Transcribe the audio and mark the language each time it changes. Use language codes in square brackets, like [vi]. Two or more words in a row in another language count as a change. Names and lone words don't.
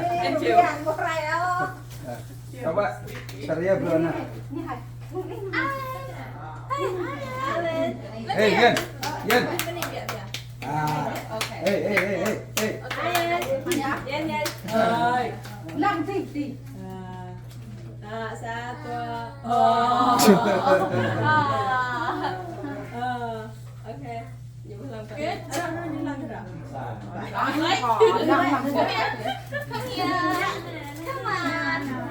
[vi] Anh chịu. Các bạn, [ms] saya belum nak. [en] Hey, Yen. Ah. Hey. [vi] Năm tí. [ms] Satu. [en] Okay. Good. Come here. Come on.